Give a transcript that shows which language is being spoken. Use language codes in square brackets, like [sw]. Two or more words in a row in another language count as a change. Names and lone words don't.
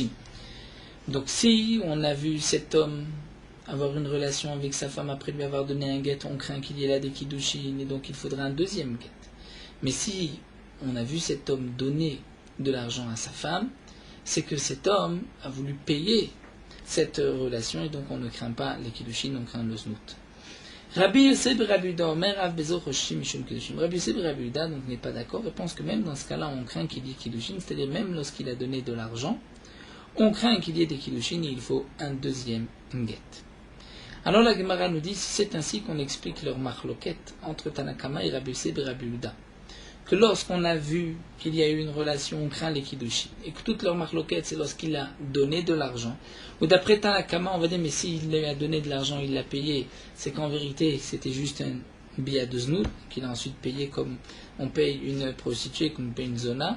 [fr] Donc si on a vu cet homme avoir une relation avec sa femme après lui avoir donné un guet, on craint qu'il y ait là des Kiddushin, et donc il faudra un deuxième guet. Mais si on a vu cet homme donner de l'argent à sa femme, c'est que cet homme a voulu payer cette relation et donc on ne craint pas les Kiddushin, on craint le Znout. [he] Rabbi Yosef Rabbi Yehuda אומר אף בזו חוששים משום קידושין. [fr] Rabbi Yosef Rabbi Yehuda donc n'est pas d'accord et pense que même dans ce cas-là on craint qu'il y ait Kiddushin, c'est-à-dire même lorsqu'il a donné de l'argent, on craint qu'il y ait des Kiddushin et il faut un deuxième guet. Alors la Gemara nous dit, c'est ainsi qu'on explique leur marloquette entre Tanakama et Rabbi Yosef et Rabbi Yehuda, que lorsqu'on a vu qu'il y a eu une relation, on craint les Kiddushin, et que toute leur marloquette, c'est lorsqu'il a donné de l'argent, ou d'après Tanakama, on va dire, mais s'il lui a donné de l'argent, il l'a payé, c'est qu'en vérité, c'était juste un billet de znout, qu'il a ensuite payé comme on paye une prostituée, comme on paye une zona.